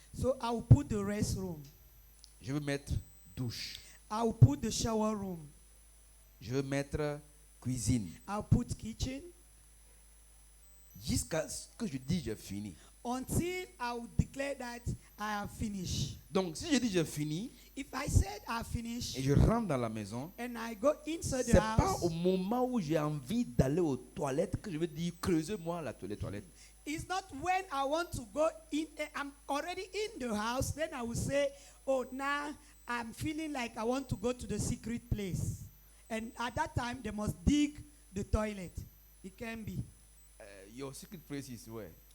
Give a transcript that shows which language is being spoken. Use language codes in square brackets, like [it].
[en] So I will put the restroom. [fr] je vais mettre douche, [en] I will put the shower room. [fr] je vais mettre cuisine, [en] I'll put kitchen [fr] jusqu'à ce que je dis j'ai fini. [en] until I will declare that I have finished. [fr] Donc, si je dis j'ai fini [en] If I said I finished [fr] et je rentre dans la maison, [en] and I go inside [fr] c'est [en] the [fr] pas au [en] house, [fr] moment où j'ai envie d'aller aux toilettes que je vais dire creusez-moi la toilette. [en] it's not when I want to go in. I'm already in the house. Then I will say, "Oh, now I'm feeling like I want to go to the secret place." And at that time, they must dig the It can be. Your secret place is where?